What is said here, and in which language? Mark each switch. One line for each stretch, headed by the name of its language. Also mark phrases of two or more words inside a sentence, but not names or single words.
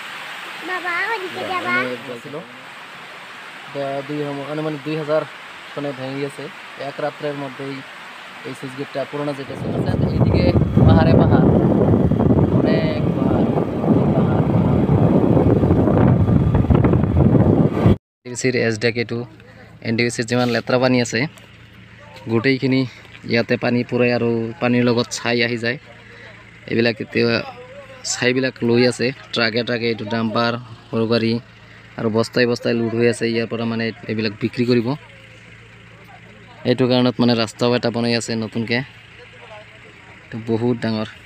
Bangla: মানে 2000 সনে ভেঙে গেছে। এক রাত্রের মধ্যেই এই সুইচ গেটটা, পুরোনো যেটা ছিল। এইদিকে পাহাড়ে পাহাড়, অনেক পাহাড়।
Assamese: এনটিপিসির SDK2 এনটিপিসির যিমান লেতেৰা পানী আছে গোটেইখিনি ইয়াতে পানী পৰে, আৰু পানীৰ লগত ছাই আহি যায়। এইবিলাক এতিয়া ছাইবিলাক লৈ আছে ট্ৰাকে ট্ৰাকে, এইটো ডাম্পাৰ, সৰু গাড়ী আৰু বস্তাই বস্তাই লোড হৈ আছে। ইয়াৰ পৰা মানে এইবিলাক বিক্ৰী কৰিব। এইটো কাৰণত মানে ৰাস্তাও এটা বনাই আছে নতুনকৈ, বহুত ডাঙৰ।